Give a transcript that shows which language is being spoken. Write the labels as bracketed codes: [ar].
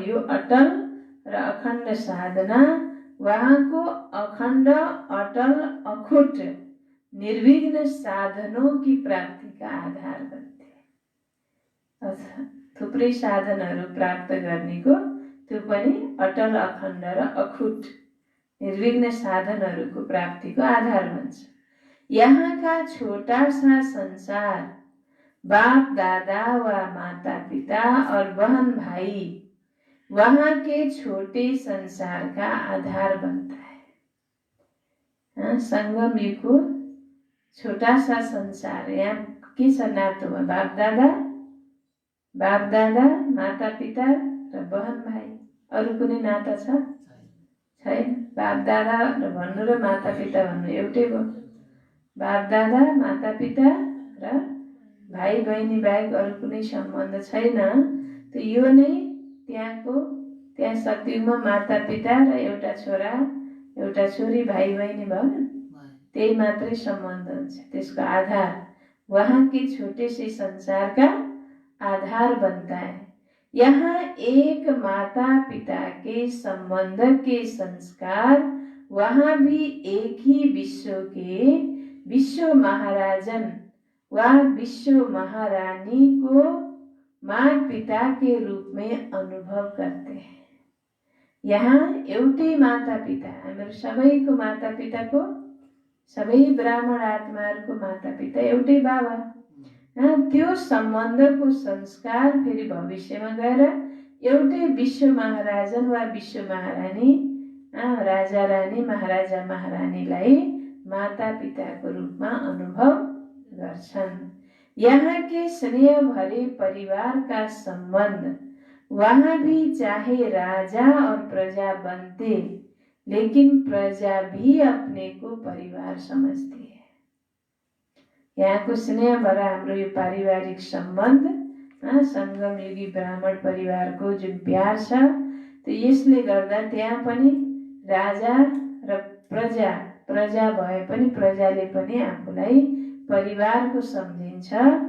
[ne] यो अटल र अखण्ड साधना वहाँको अखण्ड अटल अखुट निर्विघ्न [hi] साधनों की प्राप्ति का आधार बनते हैं। [ne] थुप्रै साधनहरू प्राप्त गर्नेको त्यो पनि अटल अखण्ड र अखुट निर्विघ्न साधनहरूको प्राप्तिको आधार बन्छ। [hi] यहाँ का छोटा सा संसार बाप दादा व माता पिता और बहन भाई वहाँ के छोटे संसार का आधार बनता है। [ne] संगम युगको [hi] छोटा सा संसार, [ne] यहाँ के छ नातोमा बाप दादा माता पिता र बहन भाइ, अरू कुनै नाता छ? छैन। बाप दादा भन्नु र माता पिता भन्नु एउटै हो। बाप दादा माता पिता र भाइ बहिनी बाहेक अरू कुनै सम्बन्ध छैन। त यो नै त्यहाँ सतयुगमा माता पिता र एउटा छोरा एउटा छोरी भाइ बहिनी भयो नि, त्यही मात्रै सम्बन्ध हुन्छ। [hi] त्यसको आधार वहाँ के छोटे से संसार का आधार बनता है। यहाँ एक माता पिता के संबंध के संस्कार, वहाँ भी एक ही विश्व के विश्व महाराजन व विश्व महारानी को माँ पिता के रूप में अनुभव करते हैं। [ne] यहाँ एउटै माता पिता, हाम्रो सबैको माता पिताको, सबै ब्राह्मण आत्माहरूको माता पिता एउटै बाबा। त्यो सम्बन्धको संस्कार फेरि भविष्यमा गएर एउटै विश्व महाराजन वा विश्व महारानी, राजा रानी महाराजा महारानीलाई माता पिताको रूपमा अनुभव गर्छन्। [hi] यहाँ के स्नेह भरे परिवार का संबंध, वहाँ भी चाहे राजा और प्रजा बनते, लेकिन प्रजा भी अपने को परिवार समझती है। [ne] यहाँको स्नेह भरा हाम्रो यो पारिवारिक सम्बन्ध, संगम युगी ब्राह्मण परिवारको जुन प्यार छ, त्यो यसले गर्दा त्यहाँ पनि राजा र प्रजा भए पनि प्रजाले पनि आफूलाई परिवारको सम्झिन्छ।